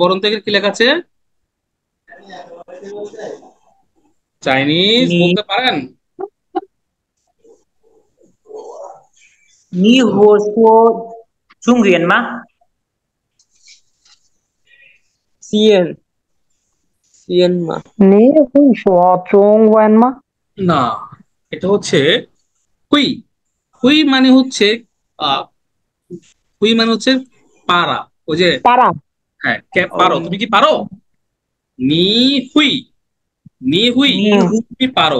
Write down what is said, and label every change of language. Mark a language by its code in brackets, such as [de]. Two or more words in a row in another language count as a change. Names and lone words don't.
[bn] পরন থেকে কি লেখা আছে? চাইনিজ [zh] নি [bn] বলতে পারেন? [zh] 你会说中文吗. সিএন সিএন মা। 你会说中文吗？ [bn] না, এটা হচ্ছে হুই। হুই মানে হচ্ছে আহ হুই মানে হচ্ছে পারা, ওই যে, 巴拉， হ্যাঁ ও পারো, তুমি কি পারো? [zh] 你会, 你会, 你会 [bn] তুমি পারো।